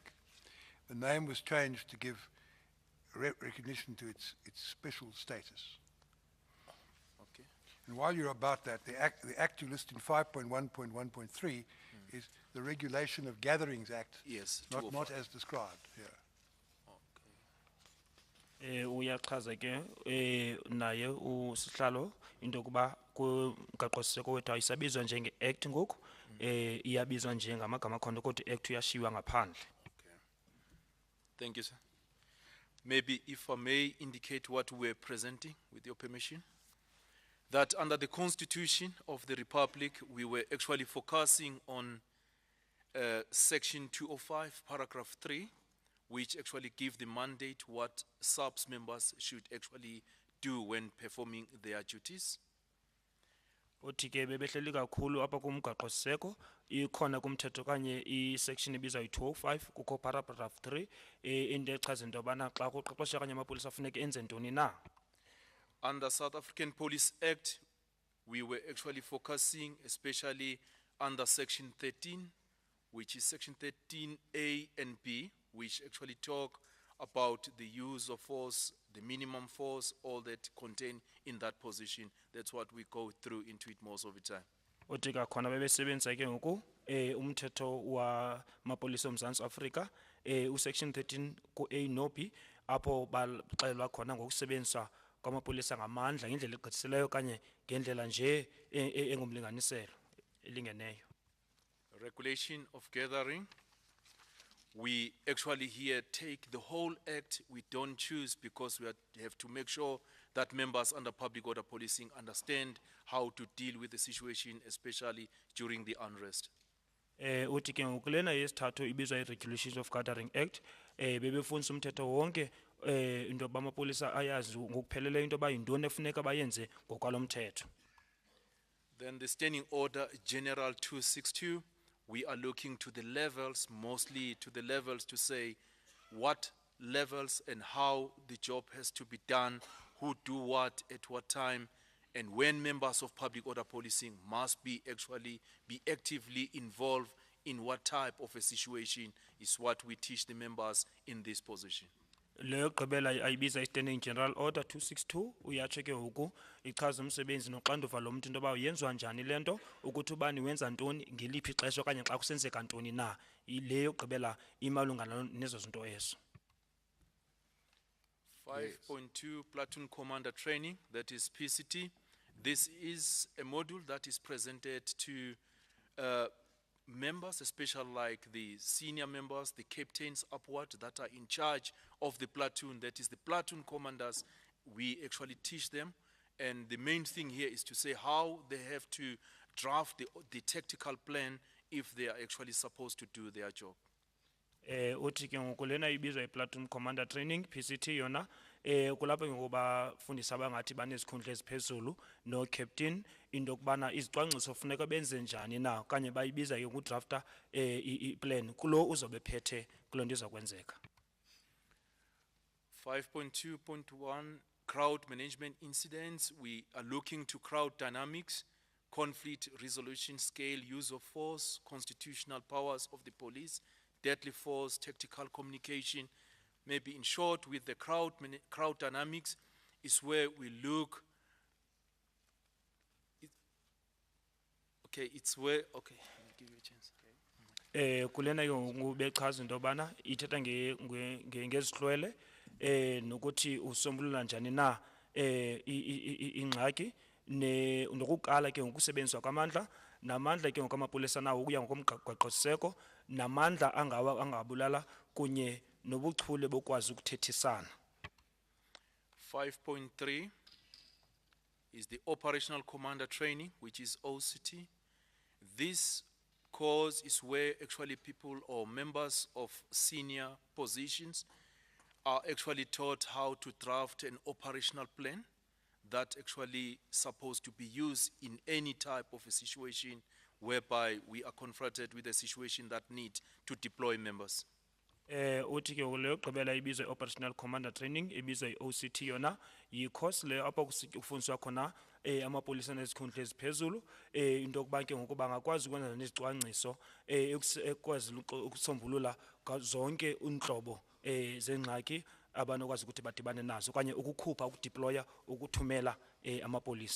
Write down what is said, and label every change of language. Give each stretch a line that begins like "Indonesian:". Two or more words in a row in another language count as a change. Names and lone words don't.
English: The name was changed to give recognition to its special status. Okay. And while you're about that, the act you list in 5.1.1.3 is the Regulation of Gatherings Act, Yes, not as described here.
Xhosa: Uyachaza ke naye usihlalo into yokuba kumgaqo-siseko wethu ayisabizwa njenge-act ngoku iyabizwa njengamagama akhona kodwa i-act uyashiywa ngaphandle.
English: Thank you, sir. Maybe if I may indicate what we're presenting, with your permission, that under the Constitution of the Republic, we were actually focusing on Section 205, paragraph 3, which actually give the mandate what subs members should actually do when performing their duties.
Xhosa: Uthi ke bebehleli kakhulu apha kumgaqo-siseko ikhona kumthetho kanye i-section ibizwa yi-205 kukho paragraph 3 into echaza into yobana xa kuqeqesha kanye amapolisa afuneke enze ntoni na.
English: Under South African Police Act, we were actually focusing especially under Section 13, which is Section 13A and B, which actually talk about the use of force, the minimum force, all that contained in that position. That's what we go through into it most of the time.
Xhosa: Uthi kakhona bebesebenzisa ke ngoku umthetho wa mapolisa oMzantsi Afrika usection 13 ku-A no B apho baxelwa khona ngokusebenzisa kwamapolisa ngamandla ngendlela egqithisileyo kanye ngendlela nje engumlinganiselo elingeneyo.
English: Regulation of gathering. We actually here take the whole act. We don't choose because we have to make sure that members under public order policing understand how to deal with the situation, especially during the unrest.
Xhosa: Uthi ke ngokulena yesithathu ibizwa i-Regulations of Gathering Act, bebefundisa umthetho wonke, into yoba amapolisa ayazi ngokupheleleyo into yoba yintoni efuneka bayenze ngokwalo mthetho.
English: Then the Standing Order General 262, we are looking to the levels, mostly to the levels to say what levels and how the job has to be done, who do what at what time, and when members of public order policing must be actually be actively involved in what type of a situation is what we teach the members in this position.
Xhosa: Leyo gqibela ayibiza i-Standing General Order 262 uyatsho ke ngoku ichaza umsebenzi noxanduva lo muntu into yoba yenziwa njani le nto ukuthi ubani wenza ntoni ngeliphi ixesha okanye xa kusenzeka ntoni na. Leyo gqibela imalunga nezo zinto ezo.
English: 5.2 Platoon Commander Training, that is PCT. This is a module that is presented to members, especially like the senior members, the captains upward that are in charge of the platoon, that is the platoon commanders. We actually teach them, and the main thing here is to say how they have to draft the tactical plan if they are actually supposed to do their job.
Xhosa: Uthi ke ngokulena ibizwa i-Platoon Commander Training, PCT yona, kulapho ngoba fundisa abangathi banezikhundla eziphezulu no captain into kubana izicwangciso funeka benze njani na okanye bayibiza ke ukudrafta i-plan kulo uzobe phethe kulo nto izakwenzeka.
English: 5.2.1 Crowd Management Incidents. We are looking to crowd dynamics, conflict resolution scale, use of force, constitutional powers of the police, deadly force, tactical communication. Maybe in short, with the crowd dynamics is where we look. It's where, okay, I'll give you a chance.
Xhosa: Kulena bechaza into yobana ithetha ngezihlwele nokuthi usombulula njani na ingxaki nokuqala ke ngokusebenziswa kwamandla namandla ke ngokwamapolisa nawo ukuya ngokomgaqo-siseko namandla angabulala kunye nobuchule bokwazi ukuthethisana.
English: 5.3 is the Operational Commander Training, which is OCT. This course is where actually people or members of senior positions are actually taught how to draft an operational plan that actually supposed to be used in any type of a situation whereby we are confronted with a situation that need to deploy members.
Xhosa: Uthi ke leyo gqibela ibizwa i-Operational Commander Training ibizwa i-OCT yona yi-course leyo apho kufundiswa khona amapolisa nezikhundla eziphezulu into yokuba ke ngoku bangakwazi ukwenza nezicwangciso ekwazi ukusombulula zonke unhlobo zengxaki abanokwazi ukuthi badibane nazo okanye ukukhupha ukudeploya ukuthumela amapolisa.